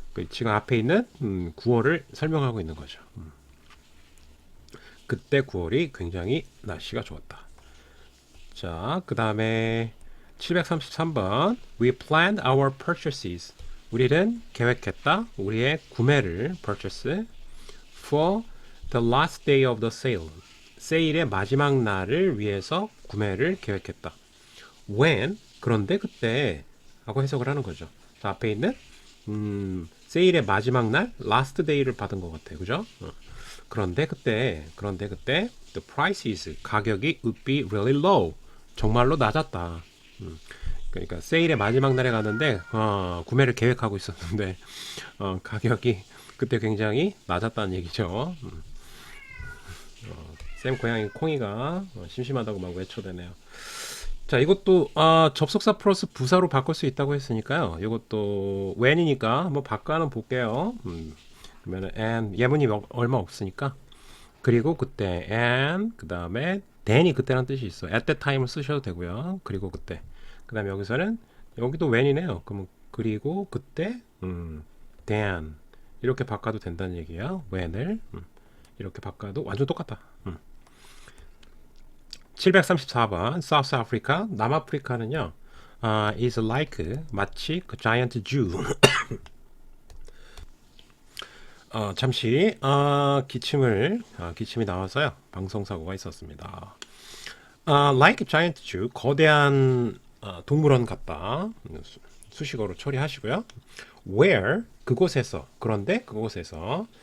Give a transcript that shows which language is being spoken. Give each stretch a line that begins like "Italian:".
Korean: 지금 앞에 있는 9월을 설명하고 있는 거죠. 그때 9월이 굉장히 날씨가 좋았다. 자, 그 다음에 733번
English: We planned our purchases.
Korean: 우리는 계획했다. 우리의 구매를
English: purchase for the last day of the sale.
Korean: 세일의 마지막 날을 위해서 구매를 계획했다. When, 그런데 그때 하고 해석을 하는 거죠. 자, 앞에 있는 세일의 마지막 날 last day를 받은 것 같아요. 그죠? 그런데 그때 the prices, 가격이
English: would be really low,
Korean: 정말로 낮았다. 그러니까 세일의 마지막 날에 갔는데 구매를 계획하고 있었는데 가격이 그때 굉장히 낮았다는 얘기죠. 쌤 고양이 콩이가 심심하다고 막 외쳐대네요. 자, 이것도 접속사 플러스 부사로 바꿀 수 있다고 했으니까요. 이것도 when이니까 한번 바꿔는 볼게요. 그러면은 and 예문이 얼마 없으니까, 그리고 그때 and 그 다음에 then이 그때란 뜻이 있어. at that time을 쓰셔도 되고요. 그리고 그때. 그 다음에 여기서는 여기도 when이네요. 그러면 그리고 그때 then 이렇게 바꿔도 된다는 얘기야. when을 이렇게 바꿔도 완전 똑같다.
English: 734번 South Africa, 남아프리카는요 is like, 마치 그 giant Jew.
Korean: 잠시 기침이 나와서요 방송 사고가 있었습니다.
English: like giant Jew,
Korean: 거대한 동물원 같다. 수식어로 처리하시고요. where, 그곳에서, 그런데 그곳에서.